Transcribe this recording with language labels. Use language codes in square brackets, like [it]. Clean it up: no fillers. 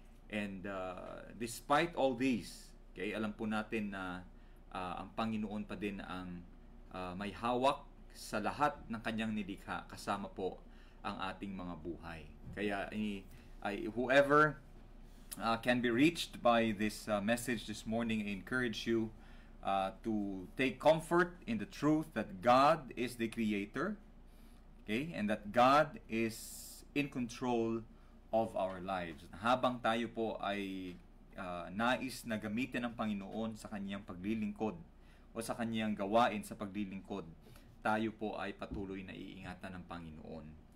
[en] And despite all these, [tl] okay, alam po natin na ang Panginoon pa din ang may hawak sa lahat ng kanyang nilikha, kasama po ang ating mga buhay. [en] Kaya whoever can be reached by this message this morning, I encourage you to take comfort in the truth that God is the creator, okay, and that God is in control of our lives. [tl] Habang tayo po ay nais na gamitin ng Panginoon sa kanyang paglilingkod o sa kanyang gawain sa paglilingkod, tayo po ay patuloy na iingatan ng Panginoon.